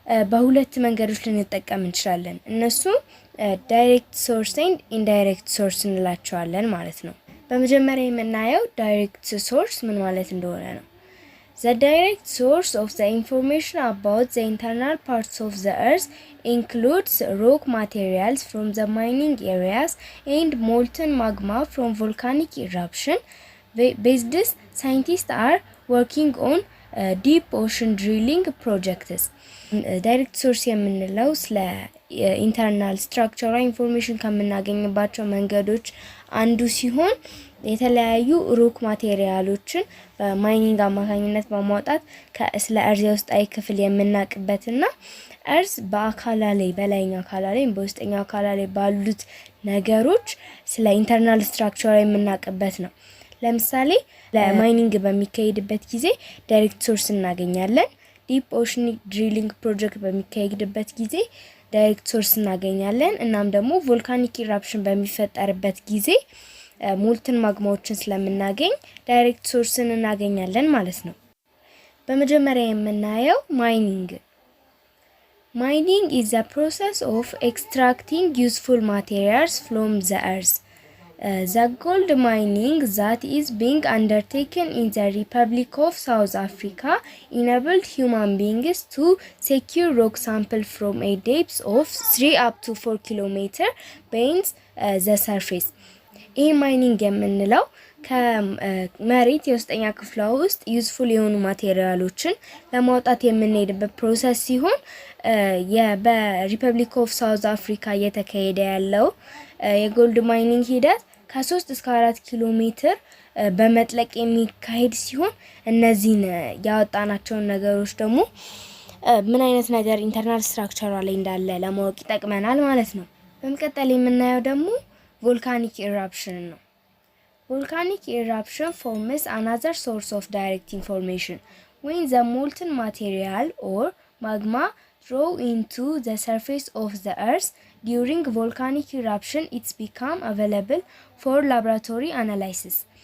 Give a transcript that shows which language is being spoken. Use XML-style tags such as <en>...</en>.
<am>በሁለት መንገዶች ልንጠቀም እንችላለን። እነሱም ዳይሬክት ሶርስ ኤንድ ኢንዳይሬክት ሶርስ እንላቸዋለን ማለት ነው። በመጀመሪያ የምናየው ዳይሬክት ሶርስ ምን ማለት እንደሆነ ነው።</am> <en>The direct source of the information about the internal parts of the earth includes rock materials from the mining areas and molten magma from volcanic eruption. Based this, scientists are working on deep ocean drilling projects.</en> <am>ዳይሬክት ሶርስ የምንለው ስለ ኢንተርናል ስትራክቸራል ኢንፎርሜሽን ከምናገኝባቸው መንገዶች አንዱ ሲሆን የተለያዩ ሩክ ማቴሪያሎችን በማይኒንግ አማካኝነት በማውጣት ስለ እርዝ ውስጣዊ ክፍል የምናውቅበትና እርዝ በአካላ ላይ በላይኛው አካላ ላይ በውስጠኛው አካላ ላይ ባሉት ነገሮች ስለ ኢንተርናል ስትራክቸር የምናውቅበት ነው። ለምሳሌ ለማይኒንግ በሚካሄድበት ጊዜ ዳይሬክት ሶርስ እናገኛለን። ዲፕ ኦሽን ድሪሊንግ ፕሮጀክት በሚካሄድበት ጊዜ ዳይሬክት ሶርስ እናገኛለን። እናም ደግሞ ቮልካኒክ ኢራፕሽን በሚፈጠርበት ጊዜ ሞልተን ማግማዎችን ስለምናገኝ ዳይሬክት ሶርስን እናገኛለን ማለት ነው። በመጀመሪያ የምናየው ማይኒንግ</am> <en>is the process of extracting useful materials from the earth. The gold mining that is being undertaken in the Republic of South Africa enabled human beings to secure rock sample from a depth of 3 up to 4 kilometers beneath the surface.</en> <am>ይህ ማይኒንግ የምንለው ከመሬት የውስጠኛ ክፍሏ ውስጥ ዩዝፉል የሆኑ ማቴሪያሎችን ለማውጣት የምንሄድበት ፕሮሰስ ሲሆን በሪፐብሊክ ኦፍ ሳውዝ አፍሪካ እየተካሄደ ያለው የጎልድ ማይኒንግ ሂደት ከ3 እስከ 4 ኪሎ ሜትር በመጥለቅ የሚካሄድ ሲሆን እነዚህን ያወጣናቸውን ነገሮች ደግሞ ምን አይነት ነገር ኢንተርናል ስትራክቸሯ ላይ እንዳለ ለማወቅ ይጠቅመናል ማለት ነው። በመቀጠል የምናየው ደግሞ ቮልካኒክ ኢራፕሽን ነው።</am> <en>volcanic eruption forms another source of direct information. When the molten material or magma draw into the surface of the earth during volcanic eruption, it's become available for laboratory analysis.</en>